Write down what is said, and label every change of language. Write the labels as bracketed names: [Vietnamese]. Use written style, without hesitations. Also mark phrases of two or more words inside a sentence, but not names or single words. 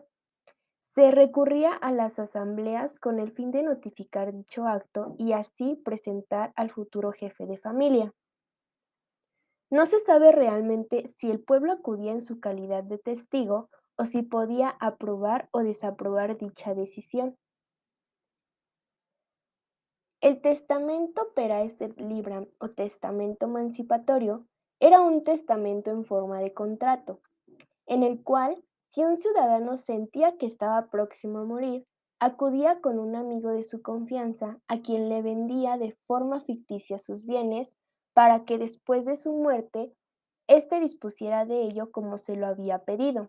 [Spanish] Se recurría a las asambleas con el fin de notificar dicho acto y así presentar al futuro jefe de familia. No se sabe realmente si el pueblo acudía en su calidad de testigo o si podía aprobar o desaprobar dicha decisión. El testamento [Latin] perae et libram [Spanish] o testamento emancipatorio era un testamento en forma de contrato, en el cual, si un ciudadano sentía que estaba próximo a morir, acudía con un amigo de su confianza a quien le vendía de forma ficticia sus bienes para que después de su muerte éste dispusiera de ello como se lo había pedido.